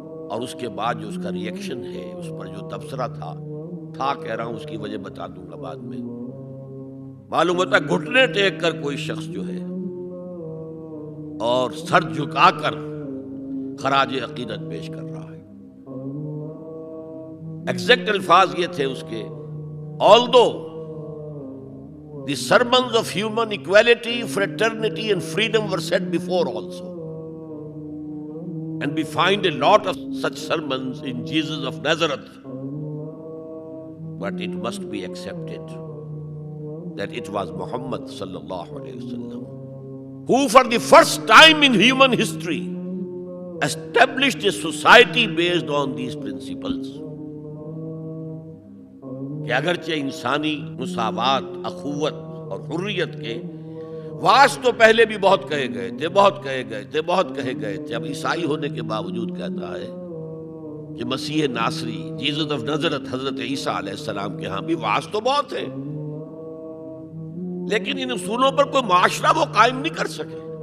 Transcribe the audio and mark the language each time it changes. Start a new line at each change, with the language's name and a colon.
Urdu: اور اس کے بعد جو اس کا ری ایکشن ہے، اس پر جو تبصرہ تھا کہہ رہا ہوں، اس کی وجہ بتا دوں گا بعد میں. معلوم ہوتا ہے گھٹنے ٹیک کر کوئی شخص جو ہے اور سر جھکا کر خراج عقیدت پیش کر رہا ہے. ایگزیکٹ الفاظ یہ تھے اس کے:
English: although the sermons of human equality, fraternity and freedom were said before also, and we find a lot of such sermons in Jesus of Nazareth, but it must be accepted that it was Muhammad sallallahu alayhi wasallam who for the first time in human history established a society based on these principles.
Urdu: کہ اگرچہ انسانی مساوات، اخوت اور حریت کے واس تو پہلے بھی بہت کہے گئے تھے، بہت کہے گئے تھے، اب عیسائی ہونے کے باوجود کہتا ہے کہ مسیح ناصری، جیزس آف نازرت، حضرت عیسیٰ علیہ السلام کے ہاں بھی واس تو بہت ہے، لیکن ان اصولوں پر کوئی معاشرہ وہ قائم نہیں کر سکے.